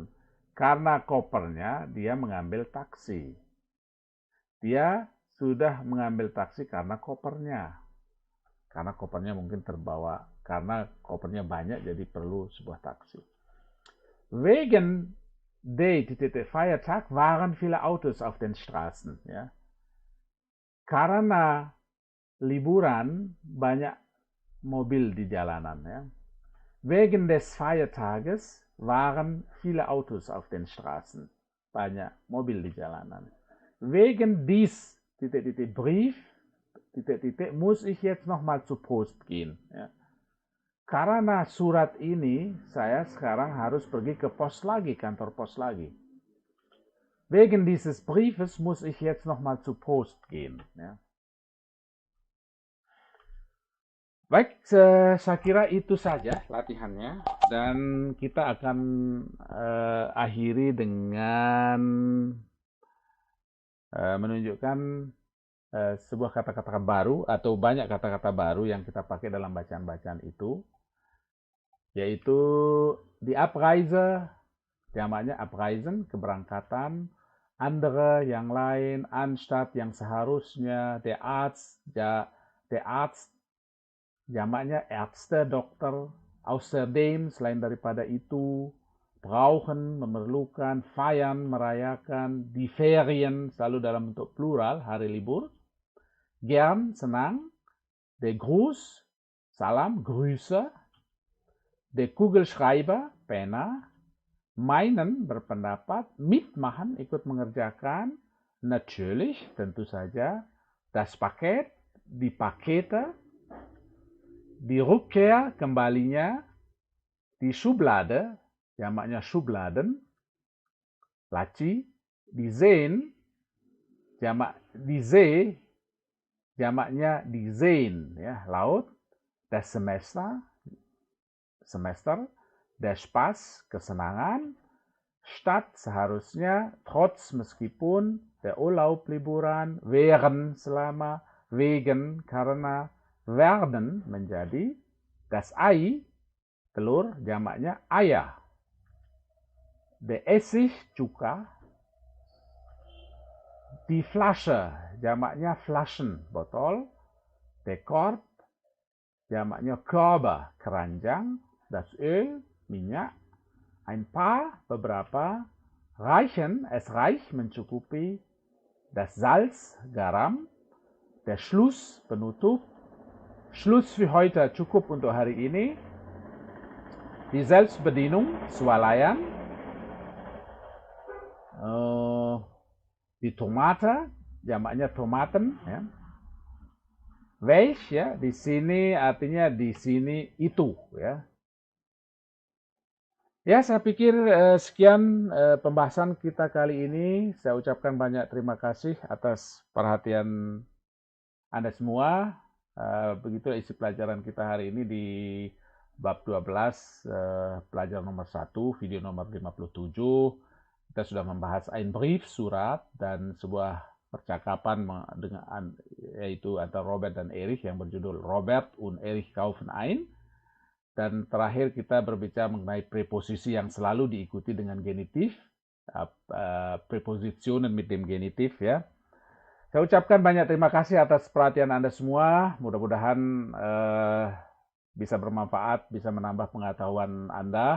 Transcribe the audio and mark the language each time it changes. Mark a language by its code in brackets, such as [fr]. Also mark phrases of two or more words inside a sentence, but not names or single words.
[id] Karena kopernya, dia mengambil taksi. Dia sudah mengambil taksi karena kopernya. Karena kopernya mungkin terbawa, karena kopernya banyak jadi perlu sebuah taksi. [de] Wegen der Feiertag waren viele Autos auf den Straßen. [id] Ya. Karena liburan banyak mobil di jalanan. Ya. [de] Wegen des Feiertages waren viele Autos auf den Straßen. [id] Banyak mobil di jalanan. [de] Wegen dies Brief muss ich jetzt nochmal zur Post gehen. [id] Ya. Karena surat ini, saya sekarang harus pergi ke pos lagi, kantor pos lagi. [de] Wegen dieses Briefes muss ich jetzt nochmal zur Post gehen. [id] Ya. Baik, saya kira itu saja latihannya. Dan kita akan akhiri dengan menunjukkan sebuah kata-kata baru atau banyak kata-kata baru yang kita pakai dalam bacaan-bacaan itu, yaitu [de] die Abreise, [id] jamaknya abreisen, keberangkatan, andere, yang lain, anstatt, yang seharusnya, [de] der Arzt, [id] jamaknya Ärzte, dokter, außerdem, selain daripada itu, brauchen, memerlukan, feiern, merayakan, [de] die Ferien, [id] selalu dalam bentuk plural, hari libur, gern, senang, [de] der Gruß, [id] salam, Grüße, [de] der Kugelschreiber, [id] pena, meinen, berpendapat, mitmachen, ikut mengerjakan, natürlich, tentu saja, [de] das Paket, die Pakete, die Rückkehr, [id] kembalinya, [de] die Schublade, [id] jamaknya Schubladen, laci, [de] die Seen, die See, [id] jamaknya [de] die Seen, [id] ya, laut, [de] das Semester, der Spaß, [id] kesenangan, Stadt, seharusnya, trotz, meskipun, [de] der Urlaub, [id] liburan, während, selama, wegen, karena, werden, menjadi, [de] das Ei, [id] telur, jamaknya ayah, [de] der Essig, [id] cuka, [de] die Flasche, [id] jamaknya Flaschen, botol, [de] der Korb, [id] jamaknya Körbe, keranjang, [de] das Öl, [id] minyak, [de] ein paar, [id] beberapa, reichen, [de] es reicht, [id] mencukupi, [de] das Salz, [id] garam, [de] der Schluss, [id] penutup, [de] Schluss für heute, [id] cukup untuk hari ini, [de] die Selbstbedienung, [id] swalayan, [de] die Tomate, [id] jamaknya Tomaten, ya. welch ya, di sini artinya di sini itu ya. Ya, saya pikir sekian pembahasan kita kali ini. Saya ucapkan banyak terima kasih atas perhatian Anda semua. Begitu isi pelajaran kita hari ini di bab 12, pelajaran nomor 1, video nomor 57. Kita sudah membahas [de] ein Brief, [id] surat, dan sebuah percakapan dengan yaitu antara Robert dan Erich yang berjudul Robert und Erich kaufen ein. Dan terakhir kita berbicara mengenai preposisi yang selalu diikuti dengan genitif, [de] Präpositionen mit dem Genitiv ya. [id] Saya ucapkan banyak terima kasih atas perhatian Anda semua. Mudah-mudahan bisa bermanfaat, bisa menambah pengetahuan Anda.